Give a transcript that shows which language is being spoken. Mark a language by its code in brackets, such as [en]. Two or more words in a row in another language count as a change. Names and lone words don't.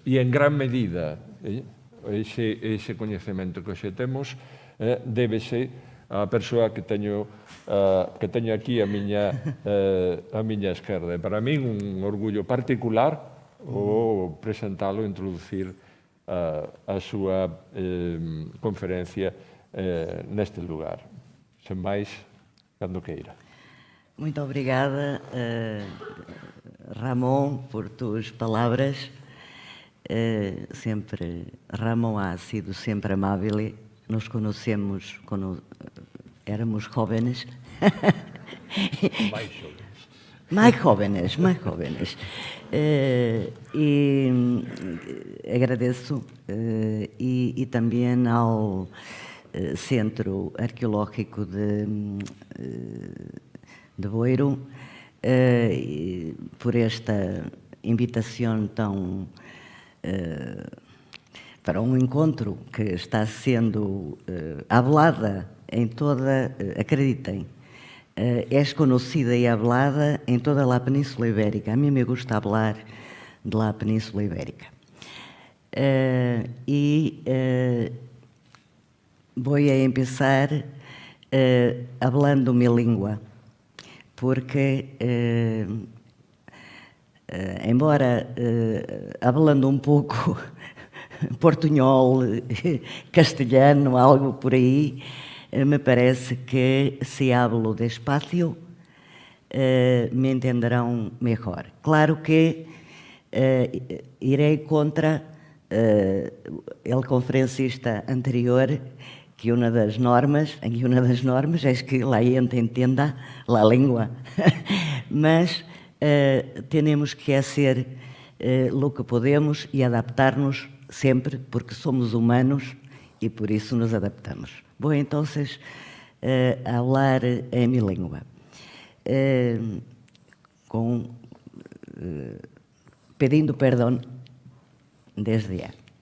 [gl] E en gran medida ese coñecemento que hoxe temos débese á persoa que teño aquí a miña esquerda. Para min un orgullo particular o presentalo, introducir a súa conferencia neste lugar. Sen máis, cando queira. [pt] Muito obrigada, [es] Ramón, por tus palabras. Ramón ha sido [pt] sempre amável. [es] Nos conocemos quando éramos jóvenes. Mais jóvenes. [pt] E agradeço e também ao Centro Arqueológico de Boiro por esta invitação para um encontro que está sendo hablada em toda, acreditem, [es] es conocida y hablada en toda la península ibérica. A mí me gusta hablar de la península ibérica. Voy a empezar hablando mi lengua, porque embora hablando [pt] um pouco portunhol, castelhano, algo por aí, [es] me parece que se hablo despacio [pt] me entenderão melhor. Claro que irei contra o conferencista anterior, que uma das normas é que [es] la gente entenda la língua, [pt] mas temos que [es] hacer lo que podemos [pt] e adaptar-nos sempre, porque somos humanos e por isso nos adaptamos. Vou então falar em minha língua, pedindo perdão desde já.